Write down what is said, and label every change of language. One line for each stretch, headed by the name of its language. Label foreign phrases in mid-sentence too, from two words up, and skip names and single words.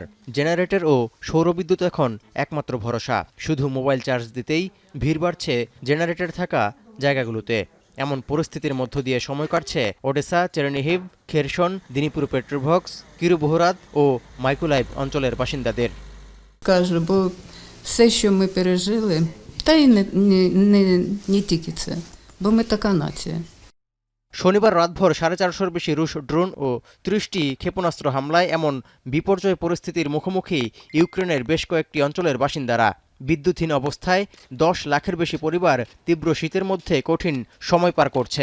Bangla: জেনারেটর ও সৌরবিদ্যুৎ এখন একমাত্র ভরসা। শুধু মোবাইল চার্জ দিতেই ভিড় বাড়ছে জেনারেটর থাকা জায়গাগুলোতে। এমন পরিস্থিতির মধ্য দিয়ে সময় কাটছে ওডেসা, চেরনিহিভ, খেরসন, দিনিপুর পেট্রোভক্স, কিরুবোহরাদ ও মাইকোলাইভ অঞ্চলের বাসিন্দাদের।
Ukrainian: Кажу, бо все, що ми пережили, та й не тільки це, бо ми така нація.
Bangla: শনিবার রাতভর 450-র বেশি রুশ ড্রোন ও 30টি ক্ষেপণাস্ত্র হামলায় এমন বিপর্যয় পরিস্থিতির মুখোমুখি ইউক্রেনের বেশ কয়েকটি অঞ্চলের বাসিন্দারা। বিদ্যুৎহীন অবস্থায় 10 লাখের বেশি পরিবার তীব্র শীতের মধ্যে কঠিন সময় পার করছে।